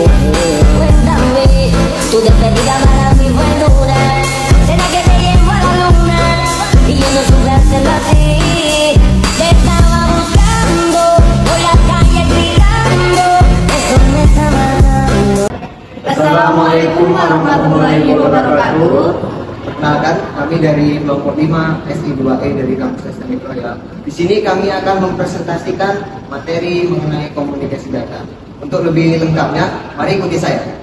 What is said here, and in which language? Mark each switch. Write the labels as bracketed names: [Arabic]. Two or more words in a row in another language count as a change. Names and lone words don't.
[Spanish] Cuéntame, tu despedida para mí fue dura. ¿Será que te llevo a la luna? Y yo no supe hacerlo así. Te estaba buscando, por la calle gritando. Eso me está matando. [Arabic] السلام عليكم ورحمة الله وبركاته. [Indonesian] Perkenalkan, kami dari kelompok 5 SI2E dari kampus STM Raya. Di sini kami akan mempresentasikan materi mengenai komunikasi data. Untuk lebih lengkapnya, mari ikuti saya.